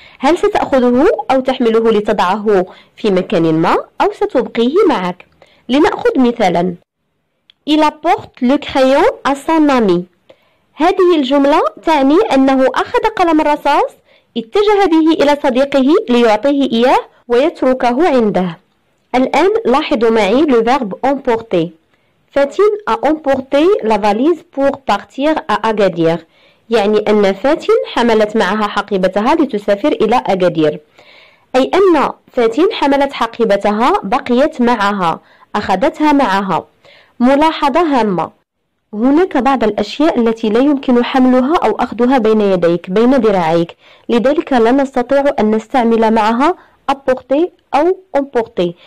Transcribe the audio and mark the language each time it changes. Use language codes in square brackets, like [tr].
[ar] هل ستأخذه أو تحمله لتضعه في مكان ما أو ستبقيه معك؟ لنأخذ مثالا [fr] Il apporte le crayon à son ami. [ar] هذه الجملة تعني أنه أخذ قلم الرصاص اتجه به إلى صديقه ليعطيه إياه ويتركه عنده. الآن لاحظوا معي [fr] le verbe emporter. Fatine a emporté la valise pour partir à Agadir. [ar] يعني أن فاتن حملت معها حقيبتها لتسافر إلى أغادير. أي أن فاتن حملت حقيبتها بقيت معها أخذتها معها. ملاحظة هامة هناك بعض الأشياء التي لا يمكن حملها أو أخذها بين يديك بين ذراعيك لذلك لا نستطيع أن نستعمل معها apporter أو emporter.